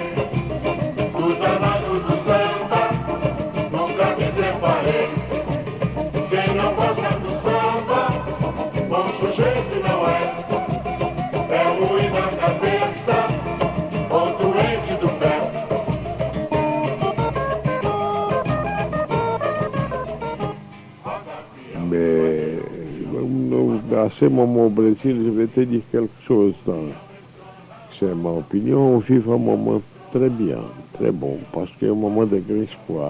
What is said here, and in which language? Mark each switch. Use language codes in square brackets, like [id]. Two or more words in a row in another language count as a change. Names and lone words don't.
[pt] Do danado do samba, nunca me separei. Quem não gosta do samba, bom sujeito não é. É ruim da cabeça, ou doente do pé. [fr] Mais à ce moment au Brésil, je vais te dire quelque chose. C'est ma opinion. On vit un moment très bien, très bon, parce qu'il y a un moment de grand espoir.